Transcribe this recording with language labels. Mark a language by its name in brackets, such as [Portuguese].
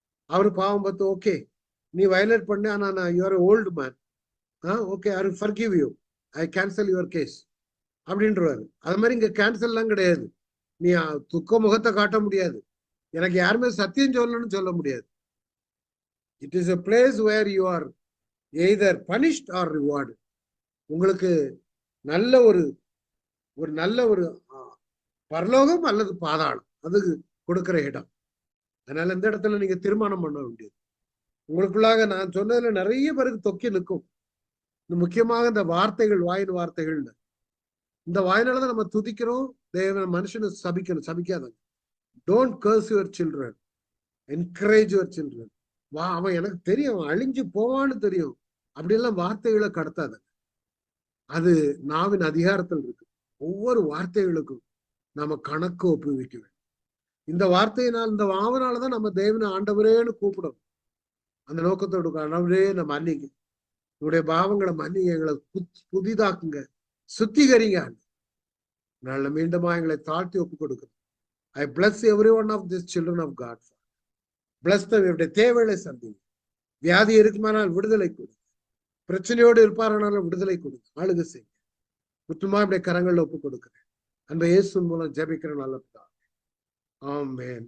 [Tamil] அவரு பாவம் பார்த்து, ஓகே நீ வயலேட் பண்ண, ஆனா நான் you are old man, [English] okay I forgive you, I cancel your case [Tamil] அப்படின்றவாரு. அது மாதிரி இங்க கேன்சல் எல்லாம் கிடையாது. நீ துக்க முகத்தை காட்ட முடியாது, எனக்கு யாருமே சத்தியம் சொல்லணும்னு சொல்ல முடியாது. [English] It is a place where you are either punished or rewarded. [Tamil] உங்களுக்கு நல்ல ஒரு நல்ல ஒரு பரலோகம் அல்லது பாதாளம், அது கொடுக்கிற இடம். அதனால இந்த இடத்துல நீங்க தீர்மானம் பண்ண வேண்டியது. உங்களுக்குள்ளாக நான் சொன்னதுல நிறைய பேருக்கு தொக்கி நிற்கும். முக்கியமாக இந்த வார்த்தைகள், வாயின் வார்த்தைகள். இந்த வாயினாலதான் நம்ம துதிக்கிறோம். தேவன் மனுஷனை சபிக்கணும், சபிக்காதங்க. [English] don't curse your children, [Tamil] encourage your children. அவன் எனக்கு தெரியும், அவன் அழிஞ்சு போவான்னு தெரியும், அப்படியெல்லாம் வார்த்தைகளை கடத்தாத. அது நாவின் அதிகாரத்தில் இருக்கு. ஒவ்வொரு வார்த்தைகளுக்கும் நாம கணக்கு ஒப்புவிக்க வேண்டும். இந்த வார்த்தையினால், இந்த வாவனாலதான் நம்ம தேவனை ஆண்டவரேன்னு கூப்பிடும். அந்த நோக்கத்தோடு ஆண்டவரே நம்ம மன்னிங்க, உங்களுடைய பாவங்களை மன்னிங்க, எங்களை புதிதாக்குங்க, சுத்திகரிங்க. நல்ல மீண்டுமா எங்களை தாழ்த்தி ஒப்பு கொடுக்கணும். [English] I bless every one of these children of God. Bless them. [Tamil] இவருடைய தேவைகளை சந்திங்க. வியாதி இருக்குமானால் விடுதலை கொடுங்க, பிரச்சனையோடு இருப்பாரானாலும் விடுதலை கொடுங்க, ஆளுகை செய்யுங்க. முற்றுமா இப்படி கரங்கள்ல ஒப்பு கொடுக்கிறேன். அன்பை இயேசு மூலம் ஜெபிக்கிற நல்ல பிதாவே. ஆமென்.